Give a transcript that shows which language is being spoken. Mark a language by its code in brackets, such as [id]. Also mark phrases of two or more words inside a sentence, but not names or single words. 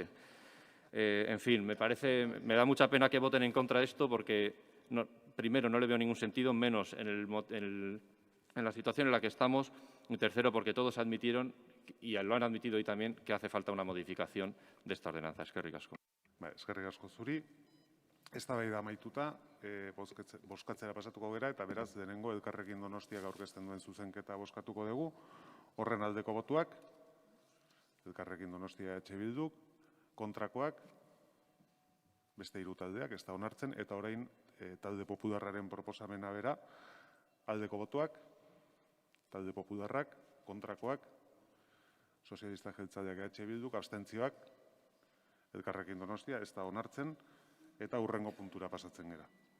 [es] En fin, me da mucha pena que voten en contra de esto porque… primero, no le veo ningún sentido, menos en la situación en la que estamos. Y tercero, porque todos admitieron, y lo han admitido hoy también, que hace falta una modificación de esta ordenanza. [eu] Eskerrik asko. Eskerrik asko zuri. Eztabaida amaituta, bozkatzera pasatuko gera, eta beraz, denengo Elkarrekin Donostiak aurkezten duen zuzenketa bozkatuko dugu. Horren aldeko botuak, Elkarrekin Donostia EH Bilduk, kontrakoak, beste 3 taldeak, ez da onartzen, eta orain talde popularraren proposamena bera, aldeko botuak, talde popularrak, kontrakoak, sozialista jeltzaleak EH Bilduk, abstentzioak, Elkarrekin Donostia, ez da onartzen, eta hurrengo puntura pasatzen gera.